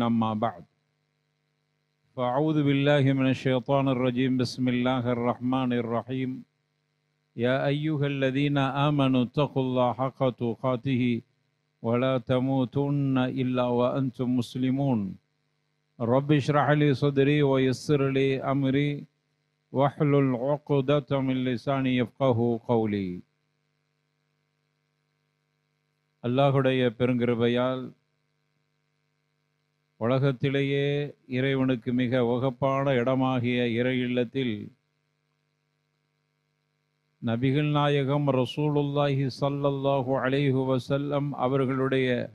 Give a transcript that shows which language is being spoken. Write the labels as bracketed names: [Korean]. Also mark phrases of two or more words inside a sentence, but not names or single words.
[Arabic] أما بعد. فأعوذ بالله من الشيطان الرجيم. بسم الله الرحمن الرحيم. يا أيها الذين آمنوا اتقوا الله حق تقاته ولا تموتن إلا وأنتم مسلمون. رب اشرح لي صدري ويسر لي أمري واحلل عقدة من لساني يفقهوا قولي. [Tamil] அல்லாஹுடைய பெருங்கிருபையால் உலகத்திலேயே இறைவனுக்கு மிக உகப்பான இடமாகிய இறை இல்லத்தில் நபிகள் நாயகம் [Arabic] رسول الله صلى الله عليه وسلم [Tamil] அவர்களுடைய